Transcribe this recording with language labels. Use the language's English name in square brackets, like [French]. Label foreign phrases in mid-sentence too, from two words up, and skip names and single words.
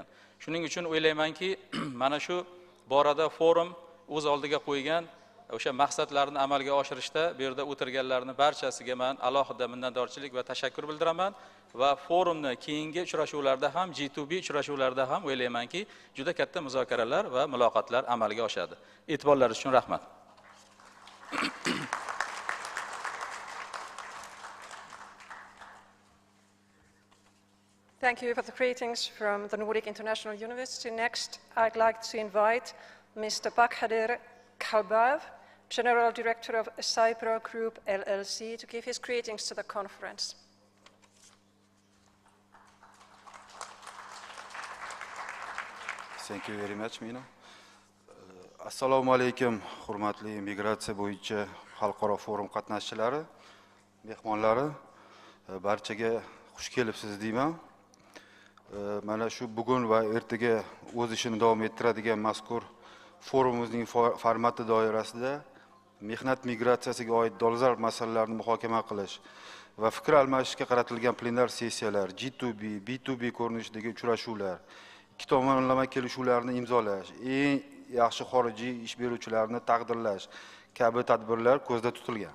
[Uzbek] Shuning uchun o'ylaymanki, mana shu borada forum o'z oldiga qo'ygan o'sha maqsadlarni amalga oshirishda bu yerda o'tirganlarning barchasiga men alohida minnatdorchilik va tashakkur bildiraman va forumni keyingi uchrashuvlarda ham, G2B uchrashuvlarda ham o'ylaymanki, juda katta muzokaralar va muloqotlar amalga oshadi. E'tiborlaringiz uchun rahmat. [English] Thank you for the greetings from the Nordic International University. Next, I'd like to invite Mr. Bakhdir Kalbav, General Director of Cypro Group LLC, to give his greetings to the conference. Thank you very much, Mina. [Uzbek] Assalomu alaykum, hurmatli migratsiya bo'yicha xalqaro forum qatnashchilari, mehmonlari, barchaga xush kelibsiz deyman. mana shu bugun va ertaga o'z ishini davom ettiradigan mazkur forumimizning formati doirasida mehnat migratsiyasiga oid dolzarb masalalarni muhokama qilish va fikr almashishga qaratilgan plenar sessiyalar, G2B, B2B ko'rinishidagi uchrashuvlar, ikki tomonlama kelishuvlarni imzolash, eng yaxshi xorijiy ish beruvchilarni taqdirlash kabi tadbirlar ko'zda tutilgan.